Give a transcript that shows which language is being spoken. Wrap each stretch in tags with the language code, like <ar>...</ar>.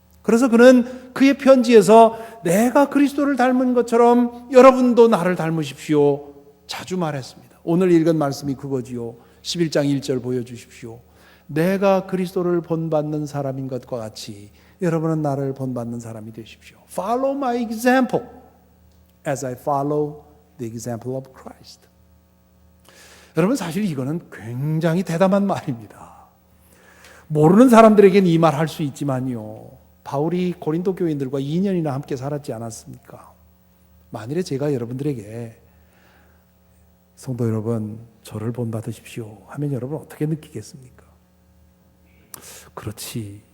<ko>그래서 그는 그의 편지에서 내가 그리스도를 닮은 것처럼 여러분도 나를 닮으십시오 자주 말했습니다. 오늘 읽은 말씀이 그거지요. 11장 1절 보여주십시오. 내가 그리스도를 본받는 사람인 것과 같이 여러분은 나를 본받는 사람이 되십시오.</ko> <en>Follow my example as I follow the example of Christ.</en> <ko>여러분 사실 이거는 굉장히 대담한 말입니다. 모르는 사람들에게는 이 말 할 수 있지만요. 바울이 고린도 교인들과 2년이나 함께 살았지 않았습니까? 만일에 제가 여러분들에게 성도 여러분 저를 본받으십시오 하면 여러분 어떻게 느끼겠습니까? 그렇지.</ko>